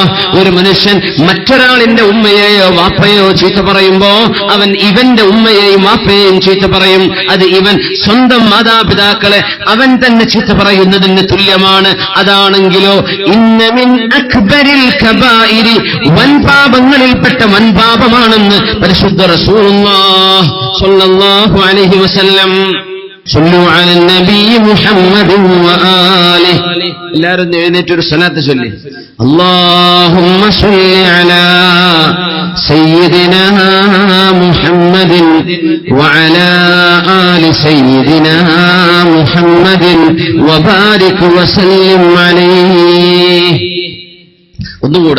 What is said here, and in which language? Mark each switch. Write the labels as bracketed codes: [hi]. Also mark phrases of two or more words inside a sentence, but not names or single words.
[ml] ഒരു മനുഷ്യൻ മറ്റൊരാളിന്റെ ഉമ്മയെയോ വാപ്പയോ ചീത്ത പറയുമ്പോ അവൻ ഇവന്റെ ഉമ്മയെയും വാപ്പയെയും ചീത്ത പറയും. അത് ഇവൻ സ്വന്തം മാതാപിതാക്കളെ അവൻ തന്നെ ചീത്ത പറയുന്നതിന് തുല്യമാണ്. അതാണെങ്കിലോ [ar] إن من أكبر الكبائر, [ml] വൻപാപങ്ങളിൽപ്പെട്ട വൻപാപമാണെന്ന് പരിശുദ്ധ റസൂലുള്ളാഹി [ar] صلى الله عليه وسلم. صلوا على النبي محمد وآله. [ml] എല്ലാവരും എഴുന്നേറ്റ് ഒരു സ്വലാത്ത് ചൊല്ലി. [ar] اللهم صل على سيدنا محمد وعلى آل سيدنا محمد وبارك وسلم عليه. [ml] ഒന്നുകൂടെ.